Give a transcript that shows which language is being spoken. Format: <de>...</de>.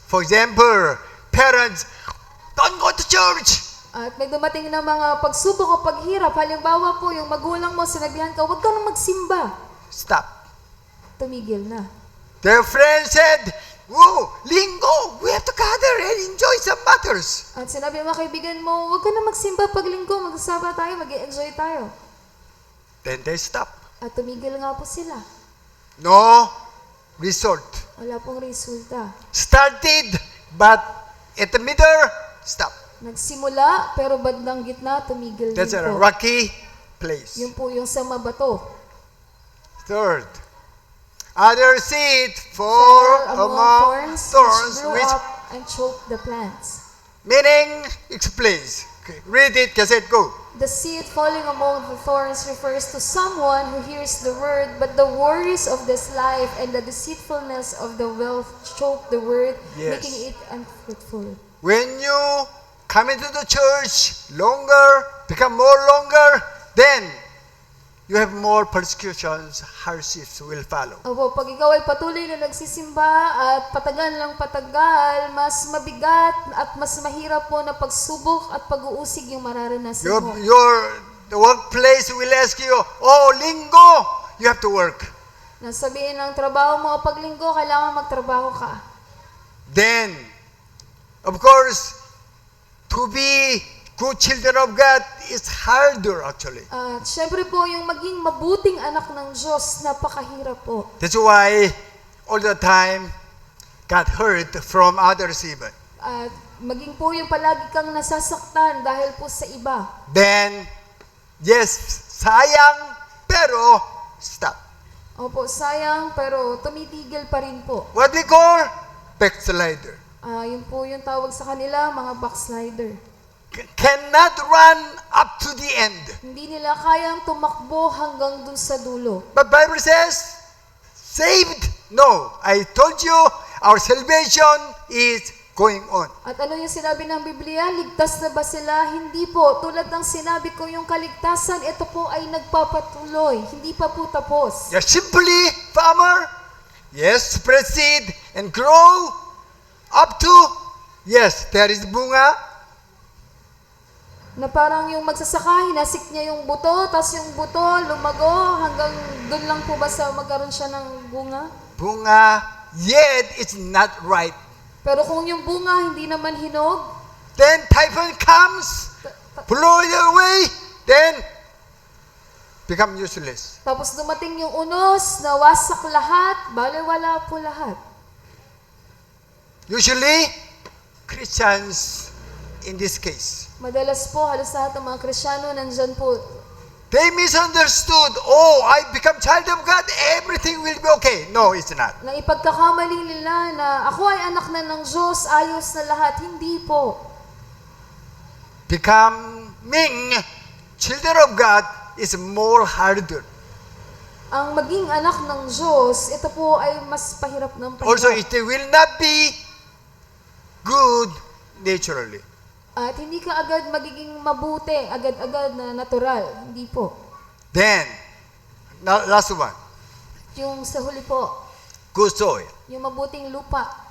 <en>For example, parents, don't go to church.</en> <tl>At may dumating na mga pagsubok o paghirap. Halimbawa po, yung magulang mo, sinabihan ka, huwag ka nang magsimba.</tl> <en>Stop.</en> <tl>Tumigil na.</tl> <en>Their friend said, "Whoa, linggo, we have to gather and enjoy some matters."</en> <tl>At sinabi ng mga kaibigan mo, huwag ka na magsimba pag linggo, magsasama tayo, mag-enjoy tayo.</tl> <en>Then they stop.</en> <tl>At tumigil nga po sila.</tl> <en>No result.</en> <tl>Wala pong resulta.</tl> <en>Started, but at the middle, stop.</en> <tl>Nagsimula, pero bandang gitna, tumigil</tl> <en>That's</en> <tl>din</tl> <en>a</en> <tl>po.</tl> <en>rocky place.</en> <tl>Yun po yung sa mabato.</tl> <en>Third, other seed Fell for among thorns, which grew up and choked the plants. meaning explains. Okay, read it, kasi go. The seed falling among the thorns refers to someone who hears the word, but the worries of this life and the deceitfulness of the wealth choke the word, Yes. making it unfruitful. When you come into the church longer, become more longer, then you have more persecutions, hardships will follow.</en> <tl>Opo, pag ikaw ay patuloy na nagsisimba at patagal ng patagal, mas mabigat at mas mahirap po na pagsubok at pag-uusig yung mararanasan mo.</tl> <en>The workplace will ask you, oh, linggo, you have to work.</en> <tl>Nasabihin ng trabaho mo, pag linggo, kailangan magtrabaho ka.</tl> <en>Then, of course, to be good children of God is harder actually.</en> <tl>At syempre po, yung maging mabuting anak ng Diyos, napakahirap po.</tl> <en>That's why all the time got hurt from others even.</en> <tl>At maging po yung palagi kang nasasaktan dahil po sa iba.</tl> <en>Then, yes,</en> <tl>sayang, pero</tl> <en>stop.</en> <tl>Opo, sayang, pero tumitigil pa rin po.</tl> <en>What we call backslider.</en> <tl>Yun po yung tawag sa kanila, mga backslider.</tl> <en>Cannot run up to the end.</en> <tl>Hindi nila kayang tumakbo hanggang dun sa dulo.</tl> <en>But Bible says, saved? No. I told you, our salvation is going on.</en> <tl>At ano yung sinabi ng Biblia? Ligtas na ba sila? Hindi po. Tulad ng sinabi ko, yung kaligtasan, ito po ay nagpapatuloy. Hindi pa po tapos.</tl> <en>You're simply farmer. Yes, spread seed and grow up to, yes, there is bunga.</en> <tl>Na parang yung magsasaka, hinasik niya yung buto, tapos yung buto lumago, hanggang doon lang po ba sa magkaroon siya ng bunga?</tl> <en>Bunga, yet it's not ripe.</en> <tl>Pero kung yung bunga hindi naman hinog,</tl> <en>Then typhoon comes, blow it away, then become useless.</en> <tl>tapos dumating yung unos, nawasak lahat, baliwala po lahat.</tl> <en>Usually, Christians in this case,</en> <tl>Madalas po, halos lahat ng mga Kristyano nandyan po.</tl> <en>they misunderstood, oh, I become child of God, everything will be okay. No, it's not.</en> <tl>Na ipagkakamali nila na ako ay anak na ng Diyos, ayos na lahat. Hindi po.</tl> <en>Becoming children of God is more harder.</en> <tl>Ang maging anak ng Diyos, ito po ay mas pahirap ng</tl> <en>Also,</en> <tl>pahirap.</tl> <en>it will not be good naturally.</en> <tl>At hindi ka agad magiging mabuti, agad-agad na natural. Hindi po.</tl> <en>Then, last one,</en> <tl>Yung sa huli po,</tl> <en>good soil.</en> <tl>yung mabuting lupa.</tl>